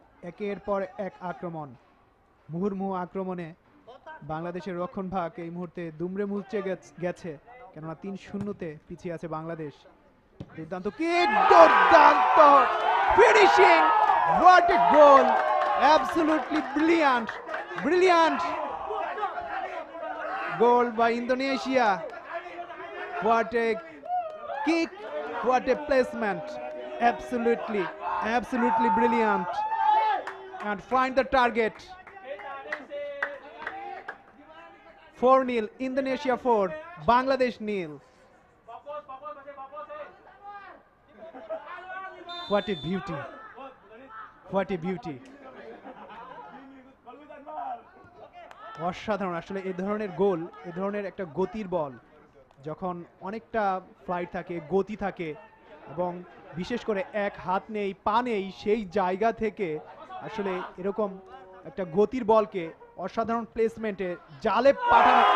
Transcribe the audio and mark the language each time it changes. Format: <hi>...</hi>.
<bn>একের পর এক আক্রমণ, মুহুর্মুহু আক্রমণে বাংলাদেশের রক্ষণভাগ এই মুহূর্তে দুমড়ে মুচড়ে গেছে, কেননা 3-0 পিছিয়ে আছে বাংলাদেশ।</bn> <en>দুর্দান্ত কিক, দুর্দান্ত finishing, what a goal, absolutely brilliant, brilliant goal by Indonesia. What a kick, what a placement, absolutely, absolutely brilliant, and find the target. 4-0 Indonesia 4 Bangladesh 0. What a beauty, what a beauty.</en> <bn>অসাধারণ আসলে এই ধরনের গোল, এই ধরনের একটা গতির বল যখন অনেকটা ফ্লাইট থাকে, গতি থাকে এবং বিশেষ করে এক হাত নেই পা নেই, সেই জায়গা থেকে আসলে এরকম একটা গতির বলকে অসাধারণ প্লেসমেন্টে জালে পাঠানো।</bn>